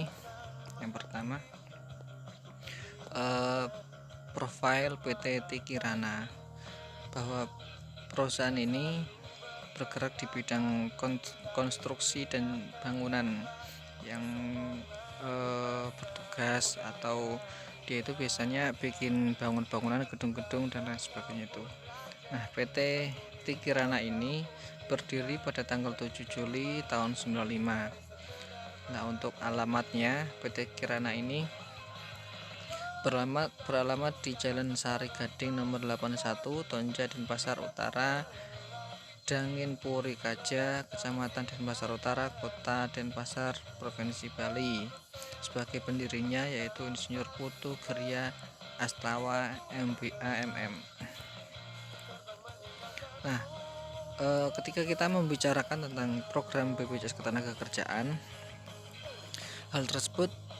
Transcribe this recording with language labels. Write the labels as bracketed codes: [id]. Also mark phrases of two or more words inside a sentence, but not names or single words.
[id] Yang pertama, profil PTT Kirana, bahwa perusahaan ini bergerak di bidang konstruksi dan bangunan yang bertugas, atau dia itu biasanya bikin bangunan gedung-gedung dan lain sebagainya itu. Nah, PT Kirana ini berdiri pada tanggal 7 Juli tahun 95. Nah, untuk alamatnya PT Kirana ini beralamat di Jalan Sari Gading nomor 81, Tonja, Denpasar Utara, Dangin Puri Kaja, Kecamatan Denpasar Utara, Kota Denpasar, Provinsi Bali. Sebagai pendirinya yaitu Insinyur Putu Geria Astawa MBA MM. Nah, ketika kita membicarakan tentang program BPJS Ketenagakerjaan, hal tersebut